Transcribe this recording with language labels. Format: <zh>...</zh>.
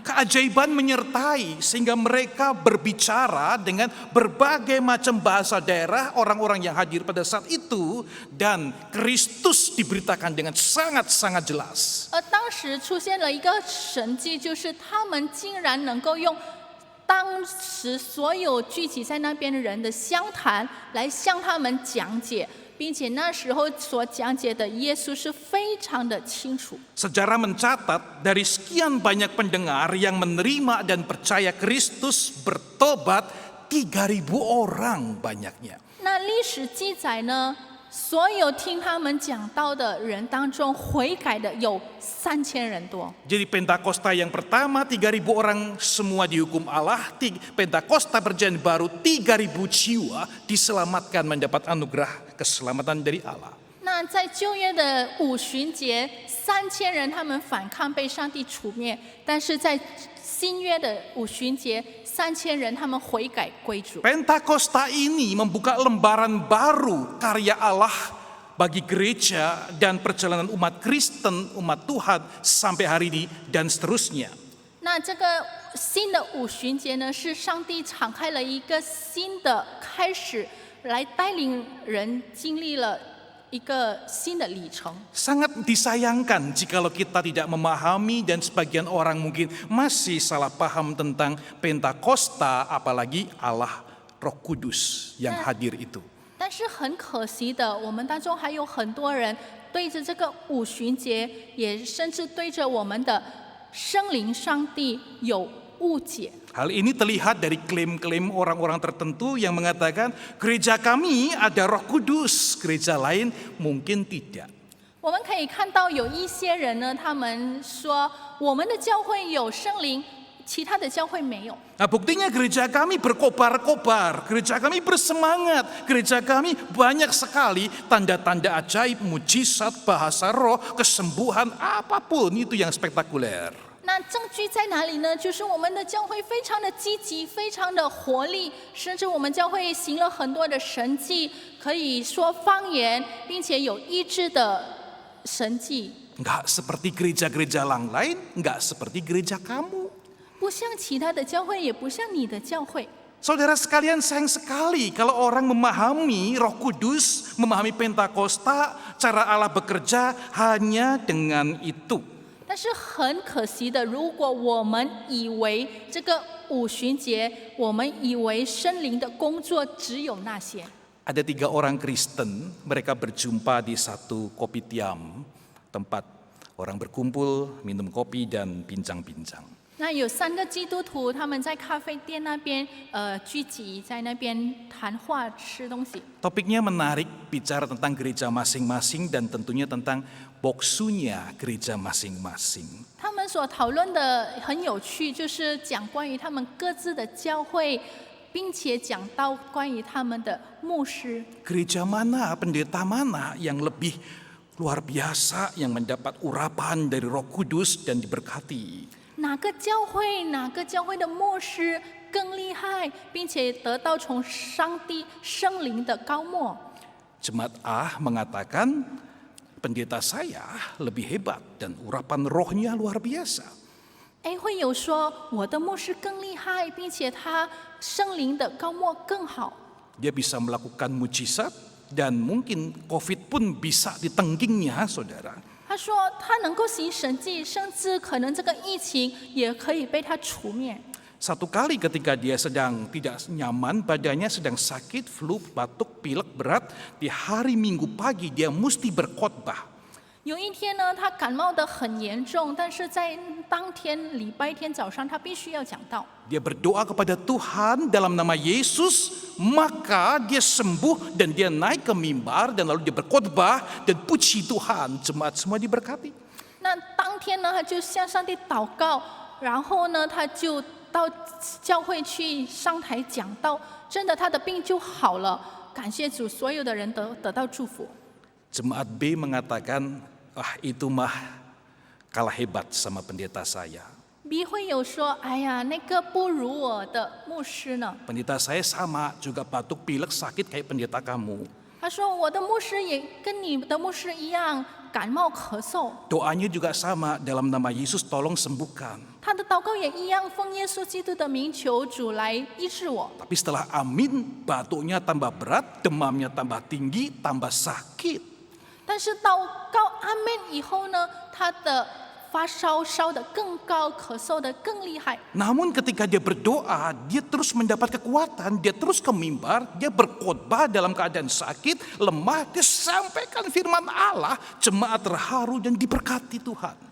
<id>Keajaiban menyertai sehingga mereka berbicara dengan berbagai macam bahasa daerah orang-orang yang hadir pada saat itu, dan Kristus diberitakan dengan sangat-sangat jelas.</id> <zh>而当时出现了一个神迹，就是他们竟然能够用当时所有聚集在那边的人的相谈来向他们讲解，并且那时候所讲解的耶稣是非常的清楚。</zh> <id>Sejarah mencatat dari sekian banyak pendengar yang menerima dan percaya Kristus bertobat 3.000 orang banyaknya.</id> <zh>那历史记载呢，所有听他们讲道的人当中，悔改的有3000人多。</zh> <id>Jadi Pentakosta yang pertama 3.000 orang semua dihukum Allah. Pentakosta perjanjian baru 3.000 jiwa diselamatkan mendapat anugerah keselamatan dari Allah.</id> <zh>那在旧约的五旬节，3000人他们反抗被上帝除灭，但是在新约的五旬节，3000人他们悔改归主。</zh> <id>Pentakosta ini membuka lembaran baru karya Allah bagi gereja dan perjalanan umat Kristen, umat Tuhan sampai hari ini dan seterusnya.</id> <zh>那这个新的五旬节呢，是上帝敞开了一个新的开始，来带领人经历了一个新的里程。</zh> <id>Sangat disayangkan jikalau kita tidak memahami dan sebagian orang mungkin masih salah paham tentang Pentakosta, apalagi Allah Roh Kudus yang hadir itu.</id> <zh>但是很可惜的，我们当中还有很多人对着这个五旬节，也甚至对着我们的圣灵上帝有误解。</zh> <id>Hal ini terlihat dari klaim-klaim orang-orang tertentu yang mengatakan gereja kami ada Roh Kudus, gereja lain mungkin tidak.</id> <zh>我们可以看到有一些人呢，他们说我们的教会有圣灵，其他的教会没有。</zh> <id>Nah, buktinya gereja kami berkobar-kobar, gereja kami bersemangat, gereja kami banyak sekali tanda-tanda ajaib, mujizat, bahasa roh, kesembuhan, apapun itu yang spektakuler.</id> <zh>那证据在哪里呢？就是我们的教会非常的积极，非常的活力，甚至我们教会行了很多的神迹，可以说方言，并且有医治的神迹。</zh> <id>Enggak seperti gereja-gereja lain, enggak seperti gereja kamu.</id> <zh>不像其他的教会，也不像你的教会。</zh> <id>Saudara sekalian, sayang sekali kalau orang memahami Roh Kudus, memahami Pentakosta, cara Allah bekerja hanya dengan itu.</id> <zh>但是很可惜的，如果我们以为这个五旬节，我们以为圣灵的工作只有那些。</zh> <id>Ada 3 orang Kristen, mereka berjumpa di satu kopitiam, tempat orang berkumpul, minum kopi dan bincang-bincang.</id> <zh>那有3个基督徒，他们在咖啡店那边聚集，在那边谈话吃东西。</zh> <id>Topiknya menarik, bicara tentang gereja masing-masing dan tentunya tentang boksunya gereja masing-masing.</id> <zh>他们所讨论的很有趣，就是讲关于他们各自的教会，并且讲到关于他们的牧师。</zh> <id>Gereja mana, pendeta mana yang lebih luar biasa, yang mendapat urapan dari Roh Kudus dan diberkati.</id> <zh>哪个教会的牧师更厉害，并且得到从上帝圣灵的高莫？</zh> <id>Jemaat A mengatakan, pendeta saya lebih hebat dan urapan rohnya luar biasa.</id> <zh>A 会有说我的牧师更厉害，并且他圣灵的高莫更好。</zh> <id>Dia bisa melakukan mujizat dan mungkin COVID pun bisa ditengkingnya, saudara.</id> <zh>他说他能够行神迹，甚至可能这个疫情也可以被他除灭。</zh> <id>Satu kali ketika dia sedang tidak nyaman, badannya sedang sakit, flu, batuk, pilek berat, di hari Minggu pagi dia mesti berkhotbah.</id> <zh>有一天呢，他感冒得很严重，但是在当天礼拜天早上，他必须要讲道。</zh> <id>Dia berdoa kepada Tuhan dalam nama Yesus, maka dia sembuh dan dia naik ke mimbar dan lalu dia berkhotbah dan puji Tuhan, jemaat semua diberkati.</id> <zh>那当天呢，他就向上帝祷告，然后呢，他就到教会去上台讲道，真的他的病就好了。感谢主，所有的人得到祝福。</zh> <id>Jemaat B mengatakan, itu mah kalah hebat sama pendeta saya.</id> <zh>B 会有说，哎呀，那个不如我的牧师呢。</zh> <id>Pendeta saya sama, juga batuk pilek sakit kayak pendeta kamu.</id> <zh>他说，我的牧师也跟你的牧师一样，感冒咳嗽，</zh> <id>Doanya juga sama, dalam nama Yesus tolong sembuhkan.</id> <zh>他的祷告也一样，奉耶稣基督的名求主来医治我。</zh> <id>Tapi setelah amin, batuknya tambah berat, demamnya tambah tinggi, tambah sakit.</id> <zh>但是祷告阿门以后呢，他的发烧烧得更高，咳嗽得更厉害。</zh> <id>Namun ketika dia berdoa, dia terus mendapat kekuatan, dia terus ke mimbar, dia berkhotbah dalam keadaan sakit, lemah, dia sampaikan firman Allah, jemaat terharu dan diberkati Tuhan.</id>